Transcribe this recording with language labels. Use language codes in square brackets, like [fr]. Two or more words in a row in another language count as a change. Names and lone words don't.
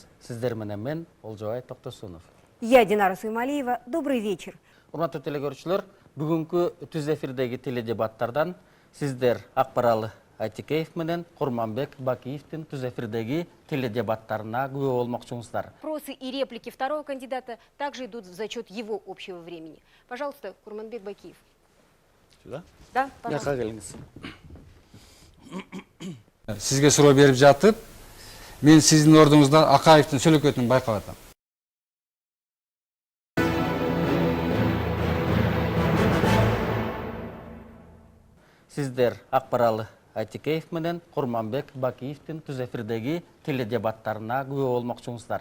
[ky] Сиздер менен мен Олжобай Токтосунов. [ru] Я Динара Суймалиева. Добрый вечер. [ky] Урматтуу телекөрүүчүлөр, бүгүнкү түз эфирдеги теледебаттардан сиздер Акбаралы Айтикеев менен Курманбек Бакиевдин түз эфирдеги теледебаттарына күбө болмокчусуздар. [ru] Вопросы и реплики второго кандидата также идут в зачет его общего времени. Пожалуйста, Курманбек Бакиев. Сюда? Да, пожалуйста. [ky] Жака келиңиз. Сизге суроо берип жатып, мен сиздин ордуңузда Акаевдин сөйлөкөтүн байкап атам. Сиздер Акбаралы Айтикеев менен Курманбек Бакиевдин түз эфирдеги теледебаттарына күбө болмокчусуздар.